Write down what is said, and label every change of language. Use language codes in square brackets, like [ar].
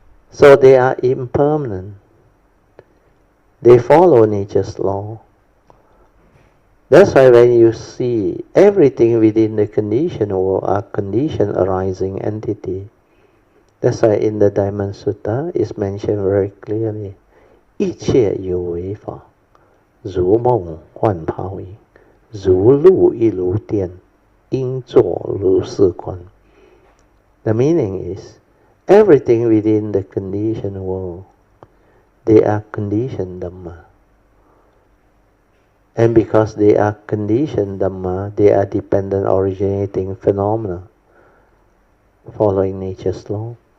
[en] So they are impermanent. They follow nature's law. That's why when you see everything within the conditioned world are conditioned arising entity. That's why in the Dhamma Sutta it's mentioned very clearly. [zh] 一切有为法，如梦幻泡影，如露亦如电，应作如是观. [en] The meaning is, everything within the conditioned world, they are conditioned Dhamma. And because they are conditioned Dhamma, they are dependent originating phenomena, following nature's law.